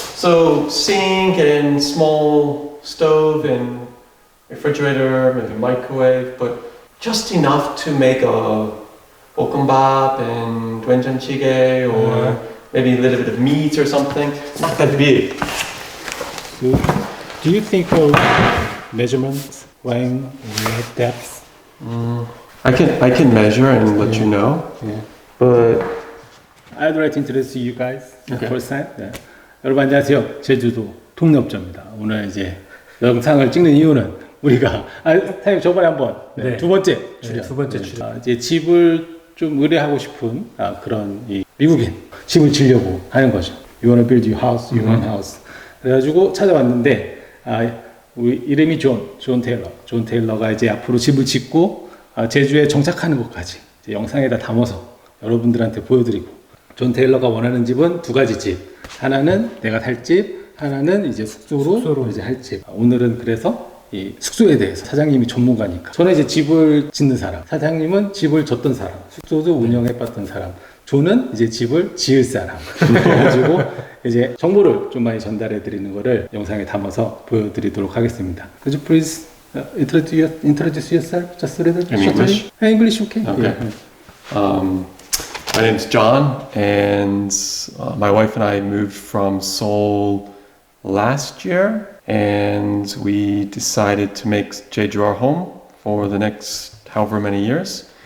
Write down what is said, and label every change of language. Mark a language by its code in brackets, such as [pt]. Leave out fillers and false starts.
[en] so sink and small stove and refrigerator, maybe microwave, but just enough to make a 볶음밥 and 된장찌개 or maybe a little bit of meat or something. Not that big. so, do you think of measurements when depth? I can measure and let you know, Yeah. but I'd like to introduce you guys Okay. first time. [ko] 네. 여러분 안녕하세요. 제주도 동네업자입니다. 오늘 이제 영상을 찍는 이유는 우리가 사장님 저번에 한번 네. 두 번째 출연. 두 번째 출연. 이제 집을 좀 의뢰하고 싶은 그런 이 미국인 집을 지려고 하는 거죠. [en] You wanna build your house, you want a house. [ko] 그래가지고 찾아왔는데 우리 이름이 존 테일러. 존 테일러가 이제 앞으로 집을 짓고 제주에 정착하는 것까지 이제 영상에다 담아서 여러분들한테 보여드리고. 존 테일러가 원하는 집은 두 가지 집. 하나는 내가 살 집, 하나는 이제 숙소로 이제 할 집. 오늘은 그래서 이 숙소에 대해서 사장님이 전문가니까. 저는 이제 집을 짓는 사람, 사장님은 집을 졌던 사람, 숙소도 운영해봤던 사람, 저는 이제 집을 지을 사람. 그래가지고 이제 정보를 좀 많이 전달해드리는 거를 영상에 담아서 보여드리도록 하겠습니다. [en] Could you please introduce yourself just a little? In English? English, okay. Okay. Yeah. My name is John, and my wife and I moved from Seoul last year, and we decided to make Jeju our home for the next however many years.